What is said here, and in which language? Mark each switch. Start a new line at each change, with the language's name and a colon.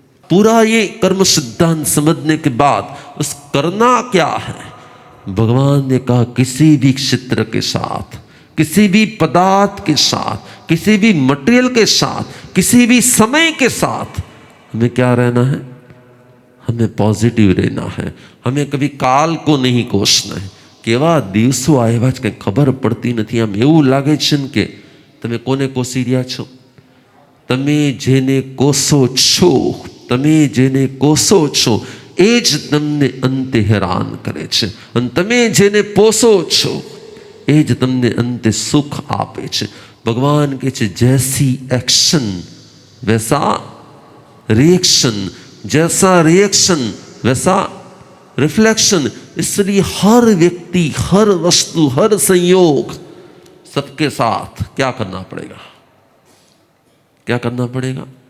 Hindi: पूरा ये कर्म सिद्धांत समझने के बाद उस करना क्या है, भगवान ने कहा किसी भी क्षेत्र के साथ, किसी भी पदार्थ के साथ, किसी भी मटेरियल के साथ, किसी भी समय के साथ हमें क्या रहना है, हमें पॉजिटिव रहना है। हमें कभी काल को नहीं कोसना है।
Gujarati: केवा દિવસો આવ્યા છે કે ખબર પડતી નથી, આમ એવું લાગે છે ને કે તમે કોને કોસી રહ્યા છો? તમે જેને કોસો છો, તમે જેને કોસો છો એ જ તમને અંતે હેરાન કરે છે, અને તમે જેને પોસો છો એ જ તમને અંતે સુખ આપે છે। ભગવાન કહે છે
Hindi: જैसी एक्शन वैसा रिएक्शन, जैसा रिएक्शन वैसा रिफ्लेक्शन। इसलिए हर व्यक्ति, हर वस्तु, हर संयोग, सबके साथ क्या करना पड़ेगा, क्या करना पड़ेगा?